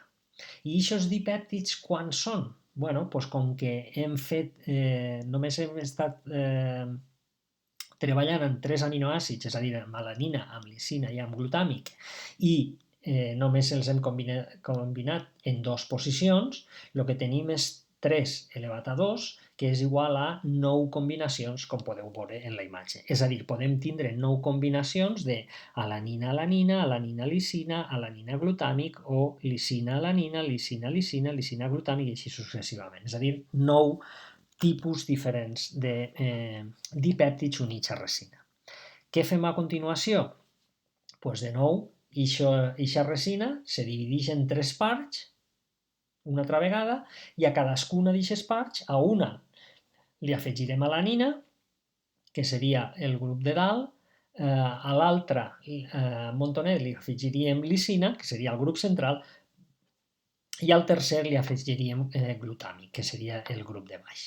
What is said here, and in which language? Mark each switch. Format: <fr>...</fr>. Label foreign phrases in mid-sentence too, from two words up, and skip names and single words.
<ca>I aquests dipèptids quan són? Bueno, doncs com que només hem estat treballant amb 3 aminoàcids, és a dir, amb alanina, amb lisina i amb glutàmic, i només els hem combinat en 2 posicions, el que tenim és 3 elevat a 2, que és igual a 9 combinacions, com podeu veure en la imatge. És a dir, podem tindre 9 combinacions de alanina-alanina, alanina-lisina, alanina-glutàmic o lisina-alanina, lisina-lisina, lisina-glutàmic i així successivament. És a dir, 9 tipus diferents de dipèptids units a resina. Què fem a continuació? Doncs de nou, aquesta resina se divideix en 3 parts, una altra vegada, i a cadascuna d'aquestes parts, a una li afegirem alanina, que seria el grup de dalt, a l'altre montonet li afegiríem lisina, que seria el grup central, i al tercer li afegiríem glutàmic, que seria el grup de baix.</ca>